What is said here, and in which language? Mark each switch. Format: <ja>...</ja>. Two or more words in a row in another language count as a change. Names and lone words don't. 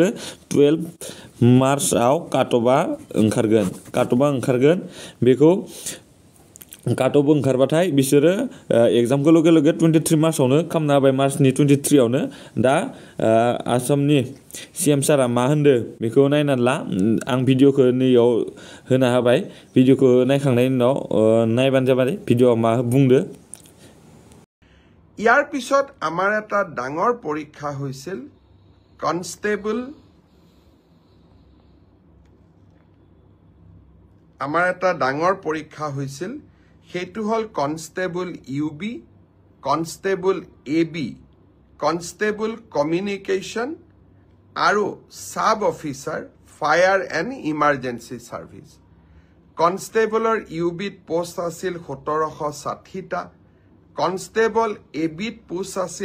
<brx>12 मार्चआव काटअफा ओंखारगोन बेखौ काटअफ ओंखारबाथाय बिसोरो एग्जामखौ लगे 23 मार्चआवनो खामना होबाय मार्चनि 23 आवनो दा आसामनि सीएम सारा मा होनदो बेखौ नायनानै ला आं भिडिअखौ नैयाव होना होबाय भिडिअखौ नायखांनायनि उनाव नायबानो जाबाय भिडिअआ मा बुंदो</brx> <as>ইয়াৰ পিছত আমাৰ এটা ডাঙৰ পৰীক্ষা হৈছিল কনস্টেবল সেইটো হল কনস্টেবল ইউবি কনস্টেবল এবি কনস্টেবল কমিউনিকেশ্যন আৰু সাব অফিচাৰ ফায়াৰ এণ্ড ইমাৰ্জেন্সি সাৰ্ভিস কনস্টেবলৰ ইউবিত পোষ্ট আছিল 1760টা কনস্টেবল এবিট পোষ্ট আছিল</as>